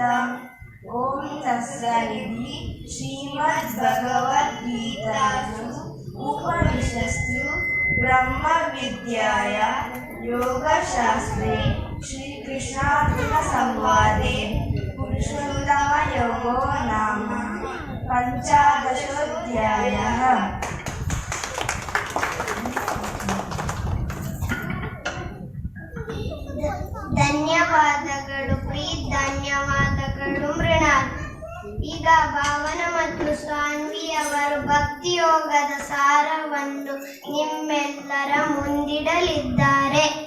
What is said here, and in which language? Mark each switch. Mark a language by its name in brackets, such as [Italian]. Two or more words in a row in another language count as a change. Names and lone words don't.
[Sanskrit] ॐ तत्सदिति श्रीमद्भगवद्गीतासु उपनिषत्सु ब्रह्मविद्यायां योगशास्त्रे श्रीकृष्णार्जुनसंवादे पुरुषोत्तमयोगो नाम पञ्चदशोऽध्यायः। [Kannada] ಧನ್ಯವಾದಗಳು ಪ್ರೀತ್, ಧನ್ಯವಾದಗಳು ಮೃಣಾಲ್. ಈಗ ಭಾವನ ಮತ್ತು ಸಾನ್ವಿ ಅವರು ಭಕ್ತಿಯೋಗದ ಸಾರವನ್ನು ನಿಮ್ಮೆಲ್ಲರ ಮುಂದಿಡಲಿದ್ದಾರೆ.